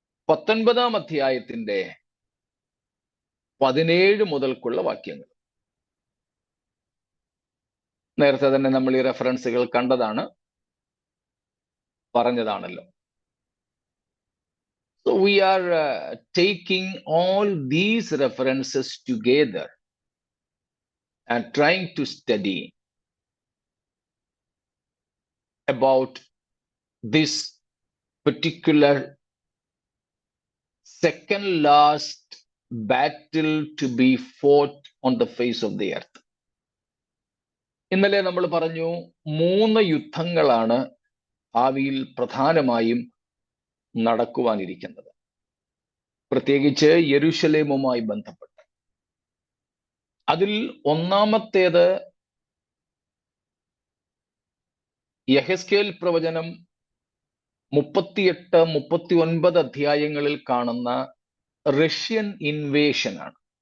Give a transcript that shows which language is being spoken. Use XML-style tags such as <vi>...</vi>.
<ml>19 അധ്യായത്തിന്റെ 17 മുതൽക്കുള്ള വാക്യങ്ങൾ. നേരത്തെ തന്നെ നമ്മൾ ഈ റെഫറൻസുകൾ കണ്ടതാണ്, പറഞ്ഞതാണല്ലോ.</ml> <en>So we are taking all these references together and trying to study about this particular second last battle to be fought on the face of the earth.</en> <ml>ഇന്നലെ നമ്മൾ പറഞ്ഞു 3 യുദ്ധങ്ങളാണ് ഭാവിയിൽ പ്രധാനമായും നടക്കുവാനിരിക്കുന്നത്, പ്രത്യേകിച്ച് യെരൂശലേമുമായി ബന്ധപ്പെട്ട്. അതിൽ ഒന്നാമത്തേത് യെഹെസ്കേൽ പ്രവചനം 38, 39 അധ്യായങ്ങളിൽ കാണുന്ന റഷ്യൻ ഇൻവേഷൻ ആണ്.</ml>